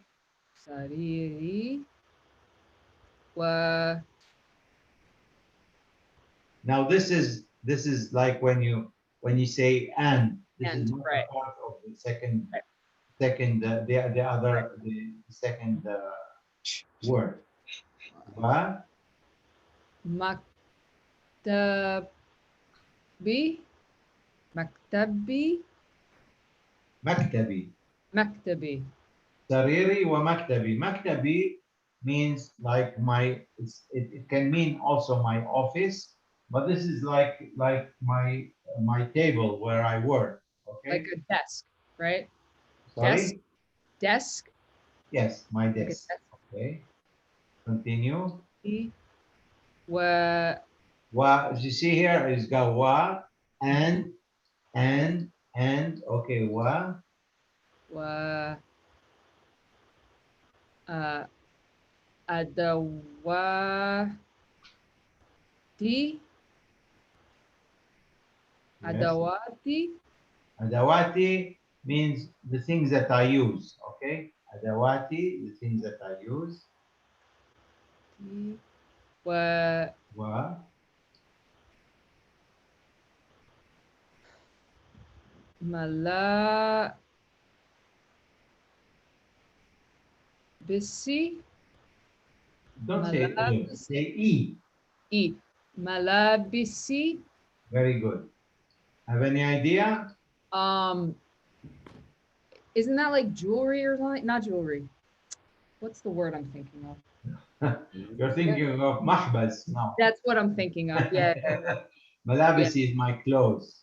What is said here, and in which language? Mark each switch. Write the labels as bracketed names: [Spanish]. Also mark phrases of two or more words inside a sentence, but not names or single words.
[Arabic] Sariri. Wa. [English] Now this is like when you say and. This is not Right. a part of the second Right. the second word. [Arabic] Wa Maktabi. Maktabi. maktabi. Maktabi. Sariri wa maktabi. [English] Maktabi means like it can mean also my office, but this is like my table where I work. Okay. Like a desk, right? Sorry. Desk. Yes, my Like a desk. desk. Okay. Continue. [Arabic] Wa. Wa. You see here is got wa and okay wa. Wa. Adawati. [English] Yes. [Arabic] Adawati. [English] Adawati means the things that I use. Okay. Adawati, the things that I use. [Arabic] Wa. Wa. Mala. Bisi. [English] Don't say say e. [Arabic] E. Malabisi. [English] Very good. Have any idea? Isn't that like jewelry or something? Not jewelry. What's the word I'm thinking of? You're thinking of mahbas now. That's what I'm thinking of. Yeah. Malabisi is my clothes.